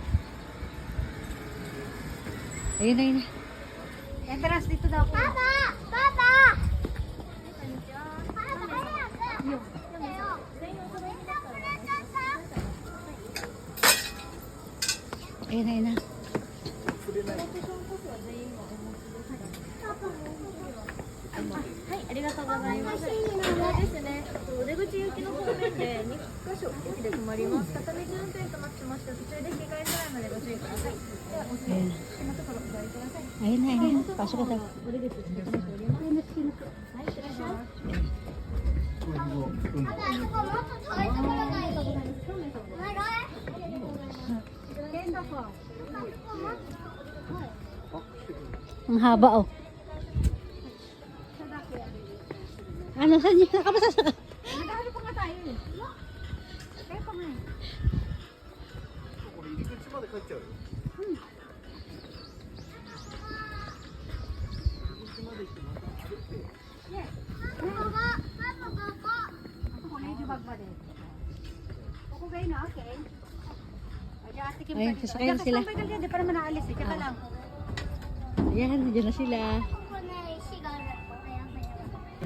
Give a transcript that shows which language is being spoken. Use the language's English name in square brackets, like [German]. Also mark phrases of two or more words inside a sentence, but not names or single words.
[Filipino] ayun, ayun. Entrance dito daw po. Papa! Papa! Papa, ayaga! Ayun, ayun na. [Japanese] はい、ありがとうございます。こちらですね。お出口行きの方面で2カ所駅で止まります。片道運転となってまして、途中で引き換え払いまでご注意ください。では、お好きなところお座りください。 [Filipino] Ayun na, ayun na. Pasok ka daw. [Japanese] お出口お願いしております。はい、失礼します。 [Filipino] Papa, ako pa mo? Tutuloy sa barangay. Barangay? Kenda po. Ang haba, oh. Ano, saan niya? Nakabasa sa... Nagkahalo pa nga tayo eh. Kaya pa nga eh. [Japanese] これ入り口まで帰っちゃうよ。入り口まで行ってまた歩って。 [Filipino] Papa, Papa, Papa. Ako kung medyo bagbad eh. Ako kayo na, okay? Ay, ate Kim, Ayun, dito. sasakay Diyan na ka, sila. standby ka dyan, di pa naman naalis eh. Tsaka lang. Ayan, nandiyan na sila. Ako na sigaret ko, kaya kaya.